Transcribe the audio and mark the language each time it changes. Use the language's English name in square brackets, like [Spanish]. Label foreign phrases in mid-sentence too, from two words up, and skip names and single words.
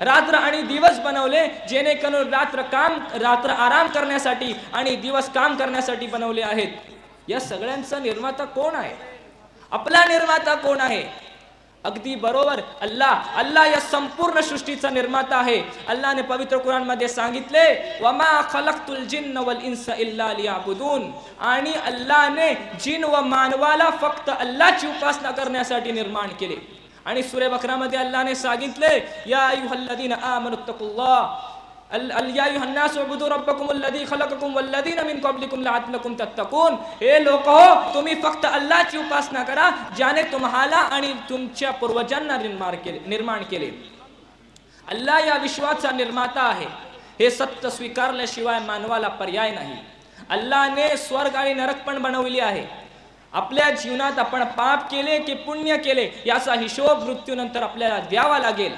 [Marathi] रात्र आणि दिवस बनवले जेणेकरून रात्र आराम करण्यासाठी आणि दिवस काम करण्यासाठी बनवले आहेत. या सगळ्यांचा निर्माता कोण आहे? आपला निर्माता कोण आहे? अगदी बरोबर, अल्लाह या संपूर्ण सृष्टीचा निर्माता आहे. अल्लाहने पवित्र कुराण मध्ये सांगितले, [Arabic] وما خلقت الجن والإنس إلا ليعبدون, [Marathi] आणि अल्लाहने जिन व मानवाला फक्त अल्लाहची उपासना करण्यासाठी निर्माण केले. आणि सूरा बकरा मध्ये अल्लाहने सांगितले, [Arabic] يا أيها الذين آمنوا اتقوا الله يا أيها الناس اعبدوا ربكم الذي خلقكم والذين من قبلكم لعلكم تتقون. [Marathi] हे लोको, तुम्ही फक्त अल्लाहची उपासना करा ज्याने तुम्हाला आणि तुमच्या पूर्वजांना निर्माण केले. अल्लाह या विश्वाचा निर्माता आहे. हे सत्य स्वीकारल्याशिवाय मानवाला पर्याय नाही. अल्लाहने स्वर्ग आणि नरक पण बनवले आहे. आपल्या जीवनात आपण पाप केले की पुण्य केले याचा हिशोब मृत्यूनंतर आपल्याला द्यावा लागेल.